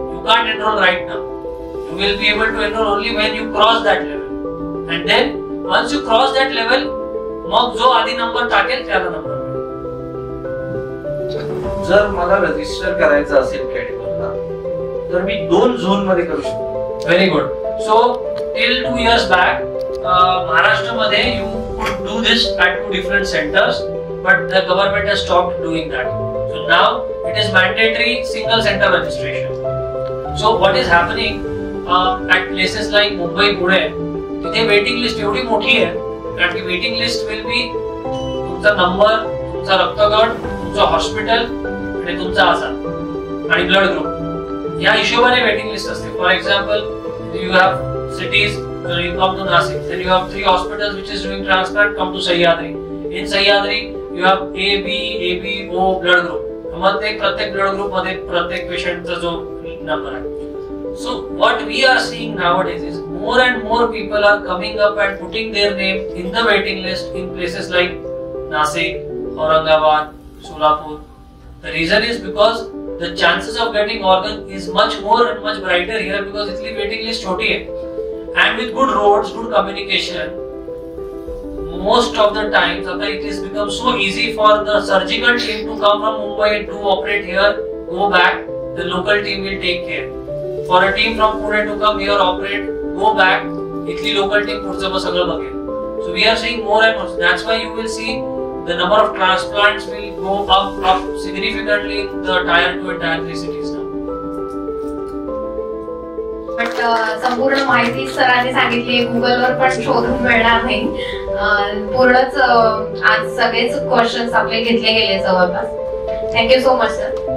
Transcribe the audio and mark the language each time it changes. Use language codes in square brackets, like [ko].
[en] You can't enroll right now. You will be able to enroll only when you cross that level. And then once you cross that level, [mr] मग जो आधी number टाकेल त्याला number मिळेल. जर मला register करायचं असेल कॅटेगरीला, तर मी 2 झोन मध्ये करू शकतो. [en] Very good. So till 2 years back महाराष्ट्रामध्ये you could do this at 2 different centers, but the government has stopped doing that. So now it is mandatory single center registration. So what is happening at places like Mumbai, Pune, [mr] तिथे waiting list एवढी मोठी आहे कारण की waiting list will be तुमचा number, तुमचा रक्तगट, तुमचं हॉस्पिटल आणि तुमचा आजार आणि ब्लड ग्रुप या हिशोबाने वेटिंग लिस्ट असते. [en] For example, you have cities, you come to Nasik, then you have 3 hospitals which is doing transplant, come to Sahyadri. In Sahyadri you have A, B, O blood group. [mr] मग ते प्रत्येक blood group मध्ये प्रत्येक पेशंटचा जो number आहे. [en] So what we are seeing nowadays is more and more people are coming up and putting their name in the waiting list in places like Nasik, Aurangabad, Solapur. The reason is because the chances of getting organ is much more and much brighter here because [hi] itli waiting list choti hai. [en] And with good roads, good communication, most of the times it is become so easy for the surgical team to come from Mumbai and to operate here, go back, the local team will take care. For a team from Pune to come here operate go back, [mr] इथली local team पुढचं मग सगळं बघेल. [en] So we are seeing more and more. That's why you will see the number of transplants will go up significantly in the tier 2 and tier 3 cities now. [mr] But संपूर्ण माहिती सरांनी सांगितली, गुगलवर पण शोधून मिळणार नाही. पूर्णच आज सगळेच क्वेश्चन्स आपले घेतले गेले जवळपास. [en] Thank you so much sir.